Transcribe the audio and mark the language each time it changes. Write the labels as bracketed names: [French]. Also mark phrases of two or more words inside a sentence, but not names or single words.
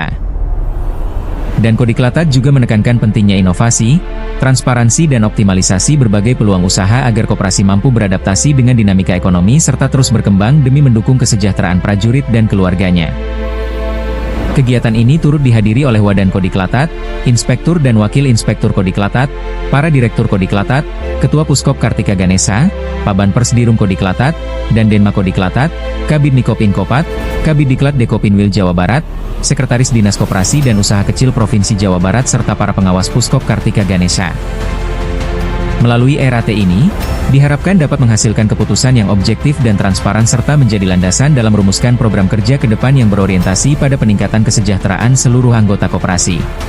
[Indonesian] Danko Diklatat juga menekankan pentingnya inovasi, transparansi dan optimalisasi berbagai peluang usaha agar koperasi mampu beradaptasi dengan dinamika ekonomi serta terus berkembang demi mendukung kesejahteraan prajurit dan keluarganya. Kegiatan ini turut dihadiri oleh Wadanko Diklatat, Inspektur dan Wakil Inspektur Kodiklatat, para Direktur Kodiklatat, Ketua Puskop Kartika Ganesa, Paban Persdirum Kodiklatat, dan Denma Kodiklatat, Kabid Nikopin Kopat, Kabid Diklat Dekopinwil Jawa Barat, Sekretaris Dinas Koperasi dan Usaha Kecil Provinsi Jawa Barat serta para pengawas Puskop Kartika Ganesa. Melalui RAT ini, diharapkan dapat menghasilkan keputusan yang objektif dan transparan serta menjadi landasan dalam merumuskan program kerja ke depan yang berorientasi pada peningkatan kesejahteraan seluruh anggota koperasi.